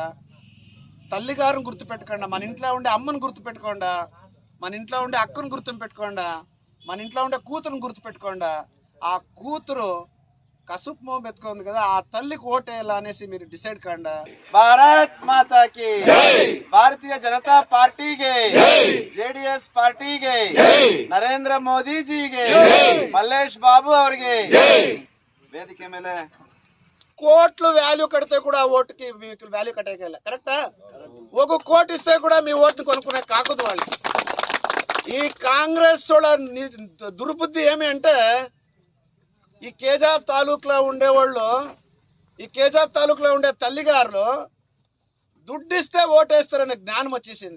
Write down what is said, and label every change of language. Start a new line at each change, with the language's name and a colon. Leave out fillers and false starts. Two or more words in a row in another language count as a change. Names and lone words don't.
Telugu: తల్లిగారిని గుర్తుపెట్టుకోండా, మన ఇంట్లో ఉండే అమ్మని గుర్తుపెట్టుకోండా, మన ఇంట్లో ఉండే అక్కను గుర్తు పెట్టుకోండా, మన ఇంట్లో ఉండే కూతురుని గుర్తుపెట్టుకోండా. ఆ కూతురు కసుపు మోం ఎత్తుకుంది కదా, ఆ తల్లికి ఓటేయాలా అనేసి మీరు డిసైడ్ కాండా.
Hindi: भारत माता की,
Kannada: భారతీయ జనతా ಪಾರ್ಟಿಗೆ, ಜೆಡಿಎಸ್ ಪಾರ್ಟಿಗೆ, ನರೇಂದ್ರ ಮೋದಿಜಿಗೆ, ಮಲ್ಲೇಶ್ ಬಾಬು ಅವರಿಗೆ. ವೇದಿಕೆ ಮೇಲೆ
Telugu: కోట్లు వాల్యూ కడితే కూడా ఓటుకి మీకు వాల్యూ కట్టేయాలి. కరెక్టా? ఒక కోటి ఇస్తే కూడా మీ ఓటుని కొనుక్కునే కాకూడదు వాళ్ళు. ఈ కాంగ్రెస్ దుర్బుద్ధి ఏమి అంటే, ఈ కేజాబ్ తాలూకులో ఉండేవాళ్ళు, ఈ కేజాబ్ తాలూకులో ఉండే తల్లిగారులు దుడ్డిస్తే ఓటేస్తారనే జ్ఞానం వచ్చేసింది.